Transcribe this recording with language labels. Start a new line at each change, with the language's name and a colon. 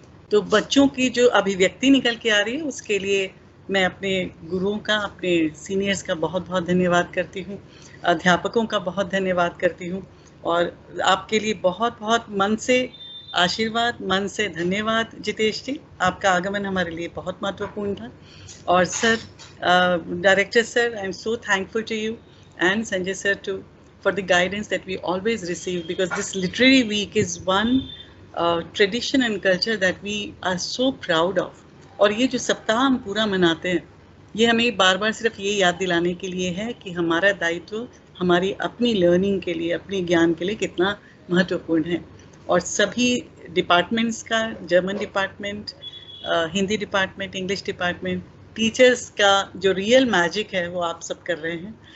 Hindi: तो बच्चों की जो अभिव्यक्ति निकल के आ रही है, उसके लिए मैं अपने गुरुओं का, अपने सीनियर्स का बहुत बहुत धन्यवाद करती हूँ, अध्यापकों का बहुत धन्यवाद करती हूँ, और आपके लिए बहुत बहुत मन से आशीर्वाद, मन से धन्यवाद। जितेश जी, आपका आगमन हमारे लिए बहुत महत्वपूर्ण था।
English: और sir, director sir, I am so thankful to you, and Sanjay sir too, for the guidance that we always receive, because this literary week is one tradition and culture that we are so proud of.
Hindi: और ये जो सप्ताह हम पूरा मनाते हैं, ये हमें बार बार सिर्फ ये याद दिलाने के लिए है कि हमारा दायित्व हमारी अपनी लर्निंग के लिए, अपने ज्ञान के लिए कितना महत्वपूर्ण है। और सभी डिपार्टमेंट्स का, German department, Hindi department, English department, teachers का जो रियल मैजिक है वो आप सब कर रहे हैं।